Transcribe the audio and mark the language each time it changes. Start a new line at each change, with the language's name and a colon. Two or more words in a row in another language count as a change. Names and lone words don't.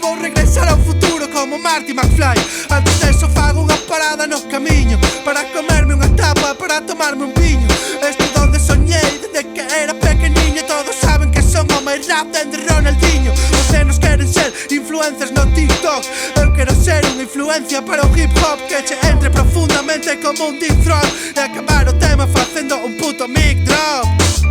Galician: Vou regresar ao futuro como Marty McFly. Antes deso fago unha parada no camiño para comerme unha tapa, para tomarme un viño. Este donde soñei desde que era pequeniño. Todos saben que son o máis rap dende Ronaldinho. Os nenos queren ser influencers no TikTok. Eu quero ser unha influencia para o
English: hip hop
Galician: que che entre profundamente como un
English: deep throat
Galician: e acabar o tema facendo un puto
English: mic drop.